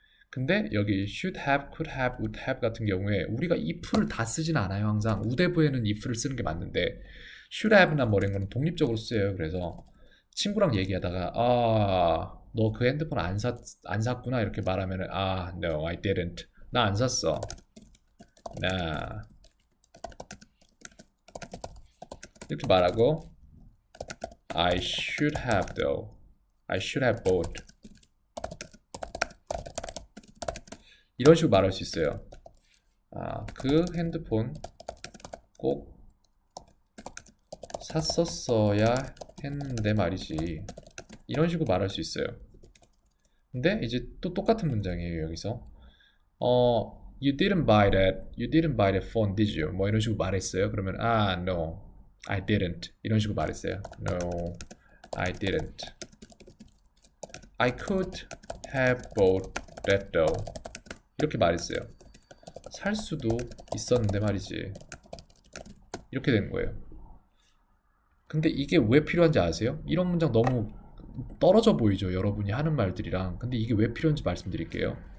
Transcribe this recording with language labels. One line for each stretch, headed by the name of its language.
Korean: 근데 여기 should have, could have, would have 같은 경우에 우리가 if를 다 쓰진 않아요. 항상 우대부에는 if를 쓰는 게 맞는데 should have나 뭐 이런 거는 독립적으로 쓰여요. 그래서 친구랑 얘기하다가 너 그 핸드폰 안 샀구나 이렇게 말하면은
English: no, I didn't.
Korean: 나 안 샀어. 나 이렇게 말하고
English: I should have though. I should have bought.
Korean: 이런 식으로 말할 수 있어요. 그 핸드폰 꼭 샀었어야 했는데 말이지. 이런 식으로 말할 수 있어요. 근데 이제 또 똑같은 문장이에요, 여기서.
English: You didn't buy that phone, did you?
Korean: 뭐 이런 식으로 말했어요. 그러면
English: no, I didn't.
Korean: 이런 식으로 말했어요.
English: No, I didn't. I could have bought that though.
Korean: 이렇게 말했어요. 살 수도 있었는데 말이지. 이렇게 되는 거예요. 근데 이게 왜 필요한지 아세요? 이런 문장 너무 떨어져 보이죠, 여러분이 하는 말들이랑. 근데 이게 왜 필요한지 말씀드릴게요.